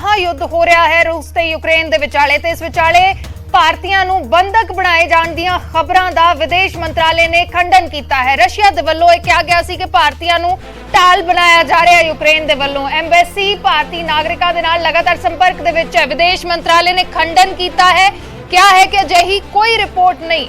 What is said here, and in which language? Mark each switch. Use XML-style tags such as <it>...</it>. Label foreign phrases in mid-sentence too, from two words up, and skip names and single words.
<pa>ਯੁੱਧ ਹੋ ਰਿਹਾ ਹੈ ਰੂਸ ਤੇ ਯੂਕਰੇਨ ਦੇ ਵਿਚਾਲੇ ਤੇ ਇਸ ਵਿਚਾਲੇ ਭਾਰਤੀਆਂ ਨੂੰ ਬੰਦਕ ਬਣਾਏ ਜਾਣ ਦੀਆਂ ਖਬਰਾਂ ਦਾ ਵਿਦੇਸ਼ ਮੰਤਰਾਲੇ ਨੇ ਖੰਡਨ ਕੀਤਾ ਹੈ। ਰਸ਼ੀਆ ਦੇ ਵੱਲੋਂ ਇਹ ਕਿਹਾ ਗਿਆ ਸੀ ਕਿ ਭਾਰਤੀਆਂ ਨੂੰ ਢਾਲ ਬਣਾਇਆ ਜਾ ਰਿਹਾ ਹੈ। ਯੂਕਰੇਨ ਦੇ ਵੱਲੋਂ ਐਮਬੈਸੀ ਭਾਰਤੀ ਨਾਗਰਿਕਾਂ ਦੇ ਨਾਲ ਲਗਾਤਾਰ ਸੰਪਰਕ ਦੇ ਵਿੱਚ ਹੈ। ਵਿਦੇਸ਼ ਮੰਤਰਾਲੇ ਨੇ ਖੰਡਨ ਕੀਤਾ ਹੈ, ਕਿਹਾ ਹੈ ਕਿ ਅਜਿਹੀ ਕੋਈ ਰਿਪੋਰਟ ਨਹੀਂ।</pa>